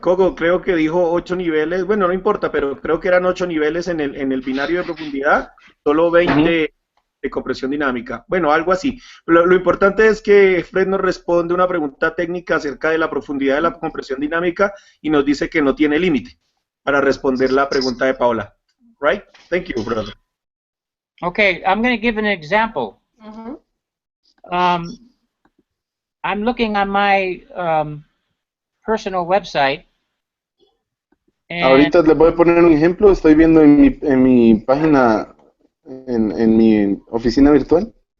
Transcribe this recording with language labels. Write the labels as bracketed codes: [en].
[es] Coco, creo que dijo 8 niveles. Bueno, no importa, pero creo que eran 8 niveles en el binario de profundidad, solo 20 de compresión dinámica. Bueno, algo así. Lo importante es que Fred nos responde una pregunta técnica acerca de la profundidad de la compresión dinámica y nos dice que no tiene límite para responder la pregunta de Paola. [en] Right? Thank you, brother. Okay, I'm going to give an example. I'm looking on my personal website. [es] Ahorita les voy a poner un ejemplo. Estoy viendo en mi página, en mi oficina virtual.